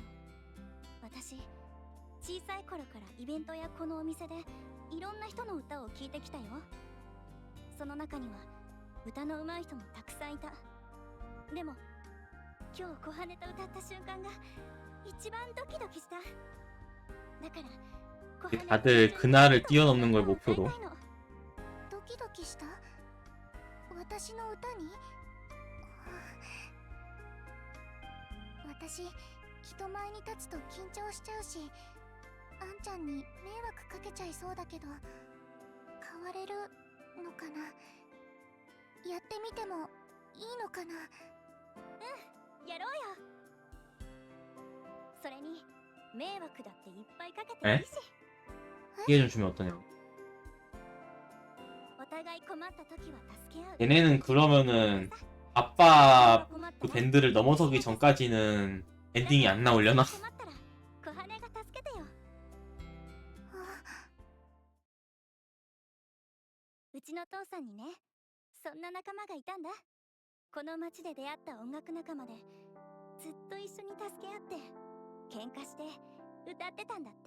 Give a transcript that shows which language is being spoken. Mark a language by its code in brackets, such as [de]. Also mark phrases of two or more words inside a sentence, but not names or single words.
[ja] 私小さい頃からイベントやこのお店でいろんな人の歌を聴いてきたよ。その中には歌の上手い人もたくさんいた。でも今日小羽と歌った瞬間が一番ドキドキした。だから [ko] 다들 그날을 뛰어넘는 걸 목표로. [ja] ドキドキした？私の歌に？私人前に立つと緊張しちゃうし、あんちゃんに迷惑かけちゃいそうだけど、変われるのかな？やってみてもいいのかな？うん、やろうよ。それに迷惑だっていっぱいかけていいし。 [ko] 기회 좀 주면 어떠냐. [ja] お互い困った時は助け合う。 [ko] 얘네는 그러면은 아빠 그 밴드를 넘어서기 전까지는 엔딩이 안 나오려나? [ja] 困ったら小羽が助けてよ。うちの父さんにね、そんな仲間がいたんだ。この町で出会った音楽仲間でずっと一緒に助け合って喧嘩して歌ってたんだって。